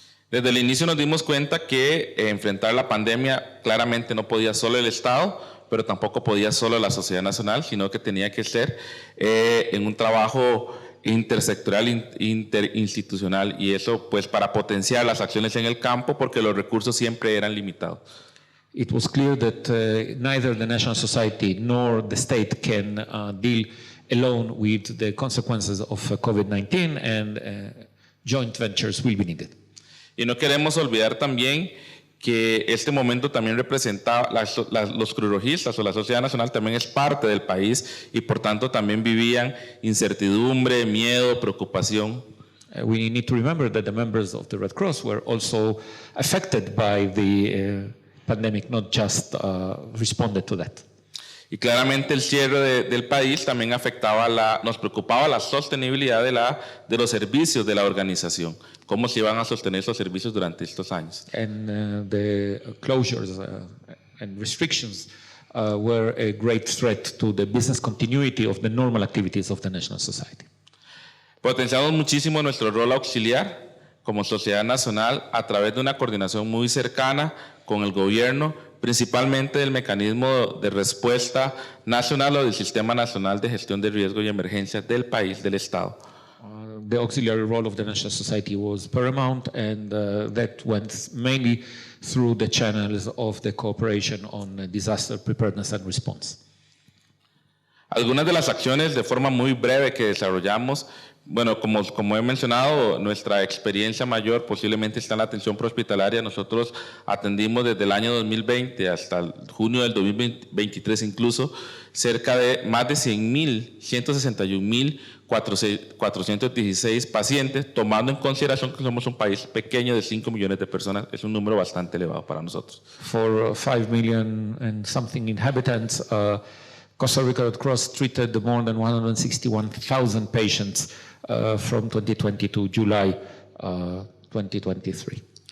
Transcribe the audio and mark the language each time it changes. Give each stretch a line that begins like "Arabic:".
Spanish: Desde el inicio nos dimos cuenta que enfrentar la pandemia claramente no podía solo el Estado, pero tampoco podía solo la sociedad nacional, sino que tenía que ser en un trabajo intersectorial, interinstitucional, y eso pues para potenciar las acciones en el campo porque los recursos siempre eran limitados.
English: It was clear that neither the national society nor the state can deal alone with the consequences of COVID-19 and joint ventures will be needed.
Spanish: Y no queremos olvidar también que este momento también representaba, los cruzrojistas o la sociedad nacional también es parte del país y por tanto también vivían incertidumbre, miedo, preocupación.
English: We need to remember that the members of the Red Cross were also affected by the pandemic, not just responded to that.
Spanish: Y claramente el cierre del país también afectaba, nos preocupaba la sostenibilidad de los servicios de la organización, cómo se iban a sostener esos servicios durante estos años.
English: And the closures and restrictions were a great threat to the business continuity of the normal activities of the national society.
Spanish: Potenciamos muchísimo nuestro rol auxiliar como sociedad nacional a través de una coordinación muy cercana con el gobierno, principalmente del mecanismo de respuesta nacional o del Sistema Nacional de Gestión de Riesgo y Emergencias del país, del Estado.
English: The auxiliary role of the national society was paramount, and that went mainly through the channels of the cooperation on disaster preparedness and response.
Spanish: Algunas de las acciones de forma muy breve que desarrollamos, bueno, como he mencionado, nuestra experiencia mayor posiblemente está en la atención prehospitalaria. Nosotros atendimos desde el año 2020 hasta el junio del 2023 incluso cerca de más de 161.416 pacientes, tomando en consideración que somos un país pequeño de 5 millones de personas, es un número bastante elevado para nosotros.
English: For 5 million and something inhabitants, Costa Rica Red Cross treated more than 161,000 patients from 2020 to July 2023.